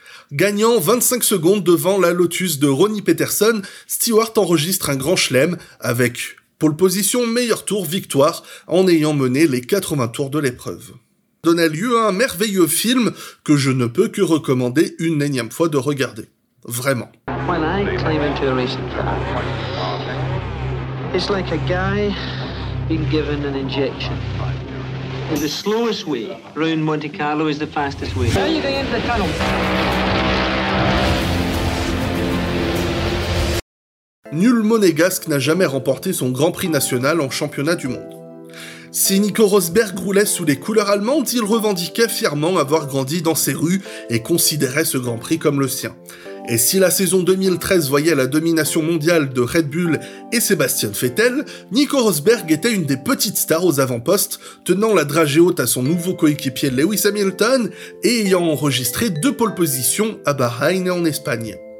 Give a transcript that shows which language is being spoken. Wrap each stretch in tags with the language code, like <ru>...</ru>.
<fr>Gagnant 25 secondes devant la Lotus de Ronnie Peterson, Stewart enregistre un grand chelem avec pole position, meilleur tour, victoire, en ayant mené les 80 tours de l'épreuve. Donna lieu à un merveilleux film que je ne peux que recommander une énième fois de regarder. Vraiment.</fr> <en>When I climb into a racing car, it's like a guy being given an injection. In the slowest way around Monte Carlo is the fastest way. How are you going into the tunnel?</en> <fr>Nul monégasque n'a jamais remporté son Grand Prix national en championnat du monde. Si Nico Rosberg roulait sous les couleurs allemandes, il revendiquait fièrement avoir grandi dans ses rues et considérait ce Grand Prix comme le sien. Et si la saison 2013 voyait la domination mondiale de Red Bull et Sébastien Vettel, Nico Rosberg était une des petites stars aux avant-postes, tenant la dragée haute à son nouveau coéquipier Lewis Hamilton et ayant enregistré deux pole positions à Bahreïn et en Espagne.</fr>